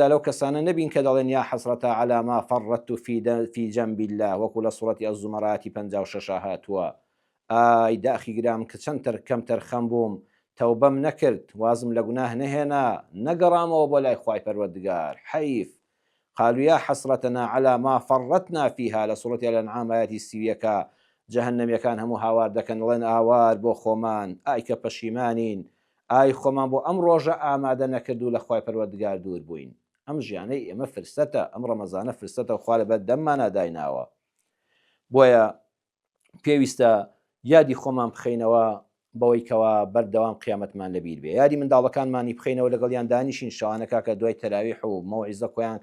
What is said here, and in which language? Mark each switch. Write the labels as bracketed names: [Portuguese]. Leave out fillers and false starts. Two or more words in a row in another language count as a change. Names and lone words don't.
[Central Kurdish] لەو کەسانە نەبین کە دەڵێن [Arabic] یا حەسرەتە عەلا ما فەڕەت فی جەنب الله [Central Kurdish] وەکو لە سوورەتی ئەززومەڕاتی 56 هاتووە ئای داخی گرام کە چەند کەم تەرخەم بووم تەوبەم نەکرد وازم لە گوناه نەهێنا نەگەڕامەوە بۆ لای خوای پەروەردگار حەیف [Arabic] قالوا يا حسرتنا على ما فرطنا فيها لسورة الأنعام [Central Kurdish] آياتی سیویەکە جەهەنەمیەکان هەموو هاوار دەکەن دەڵێن ئاوار بۆ خۆمان ئای کە پەشیمانین ئای خۆمان بۆ ئەم ڕۆژە ئامادە نەکرد و لە خوای پەروەردگار دوور بووین ئەم ژیانەی ئێمە فرسەتە ئەم ڕەمەزانە فرسەتە و خوا لەبەر دەممانە دایناوە بۆیە پێویستە یادی خۆمان بخەینەوە بەوەی کەوا بەردەوام قیامەتمان لەبیر بێ یادی منداڵەکانمانی بخەینەوە لەگەڵیان دانیشین شەوانەکە کە دوای تەراویح و مەوعیزە کۆیان